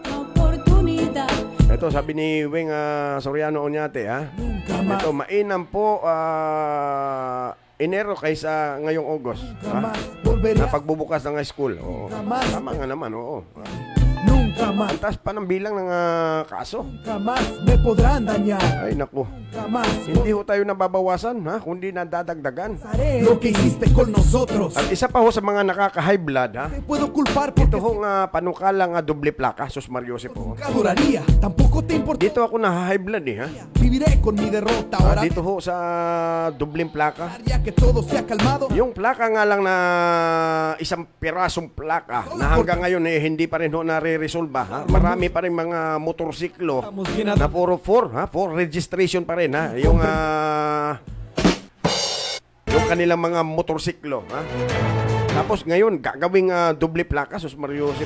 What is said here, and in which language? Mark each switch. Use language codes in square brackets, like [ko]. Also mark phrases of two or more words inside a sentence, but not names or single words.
[tl] Ito sabi ni Wing Soriano Oñate, ito mainam po Enero kaysa ngayong August, na pagbubukas ng school. Oo. Tama nga naman, oo. Ang taas pa ng bilang ng kaso. [es] Me podrán dañar. [tl] Ay naku. Hindi ho tayo nababawasan, kundi nadadagdagan. [es] Lo que hiciste con nosotros. [tl] At isa pa ho sa mga nakaka- [en] high blood, [es] puedo culpar [tl] ito hong panukalang doble plaka, Sus Mariose po. [es] Tampoco te importa. [tl] Dito ako na- [en] high blood [es] Viviré con mi derrota ahora. [tl] Dito ho sa dobleng plaka. [es] Que todo sea calmado. [tl] Yung plaka nga lang na isang pirasong plaka na hanggang ngayon hindi pa rin ho nare-resolve. Marami pa rin mga motorsiklo na puro 4 registration pa rin yung kanilang mga motorsiklo tapos ngayon gagawing doble plaka, Sus Mariusip.